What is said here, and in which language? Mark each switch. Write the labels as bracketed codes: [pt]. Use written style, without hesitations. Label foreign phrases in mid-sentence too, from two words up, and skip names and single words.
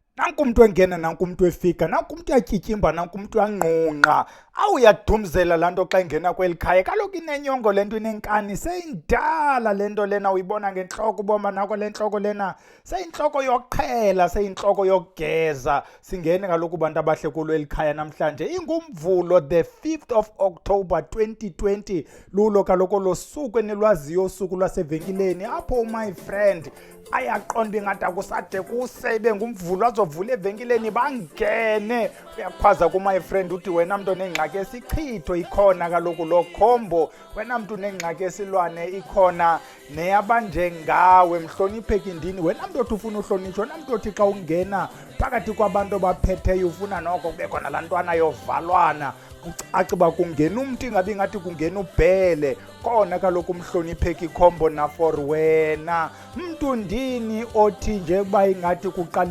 [xh] nanku umuntu engena nanku umuntu efika nanku umuntu yatyitymba nanku umuntu yanqunqa awuyadumzela laa nto xa ingena kweli khaya kaloku inenyongo le nto inenkani seyindala le nto lena uyibona ngentloko uboma nako le ntloko lena seyintloko yoqhela seyintloko yokugeza singene kaloku bantu abahle kulo eli khaya namhlanje ingumvulo [en] the 5th of October [xh] 2020 lulo kaloku lo suku enilwaziyo usuku lwasevenkileni apho [en] my friend [xh] ayaqonda ingathi akusade kusebe ngumvulo azovula evenkileni bangene uyakhwaza ku- [en] my friend [xh] uthi wena mntu onengxaki esichitho ikhona kaloku lo khombo wena mntu unengxaki esilwane ikhona neyabanjengawe mhlonipheki ndini wena mntu othi ufuna uhlonitshwa wena mntu othi xa ungena phakathi kwabantu abaphetheyo ufuna noko kube khona laa ntwana yovalwana kucace uba kungena umntu ingabi ngathi kungena ubhele kona kaloku umhlonipheki khombo nafor wena mntu ndini othi nje uba ingathi kuqala